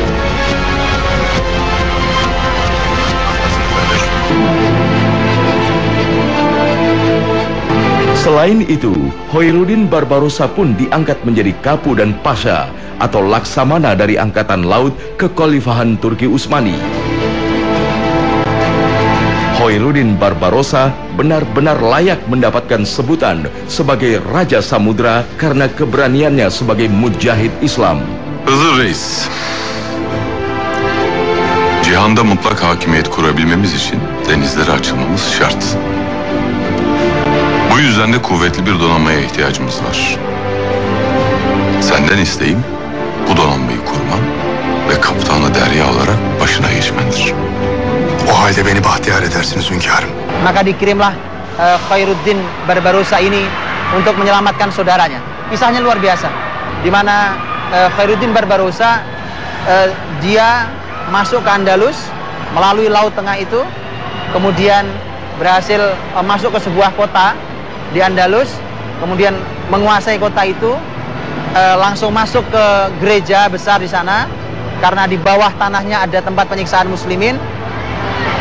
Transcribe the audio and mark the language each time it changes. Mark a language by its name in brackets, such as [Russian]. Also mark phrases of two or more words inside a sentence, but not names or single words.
[Indonesian] Selain itu, Khairuddin Barbarossa pun diangkat menjadi kapu dan pasha atau laksamana dari Angkatan Laut Kekhalifahan Turki Utsmani. Khairuddin Barbarossa benar-benar layak mendapatkan sebutan sebagai Raja Samudra karena keberaniannya sebagai mujahid Islam. [Turkish] Hızır Reis, cihanda mutlak hakimiyet kurabilmemiz için denizlere açılmamız şart. Bu yüzden de kuvvetli bir donanmaya ihtiyacımız var. Senden isteğim bu donanmayı kurman ve kaptanı derya alarak başına geçmendir. O halde beni bahtiyar edersiniz hünkârım. [Indonesian] Maka dikirimlah Khairuddin Barbarossa ini untuk menyelamatkan saudaranya. Kisahnya luar biasa, di mana Khairuddin Barbarossa dia masuk ke Andalus melalui laut tengah itu, kemudian berhasil masuk ke sebuah kota di Andalus, kemudian menguasai kota itu, langsung masuk ke gereja besar di sana karena di bawah tanahnya ada tempat penyiksaan muslimin.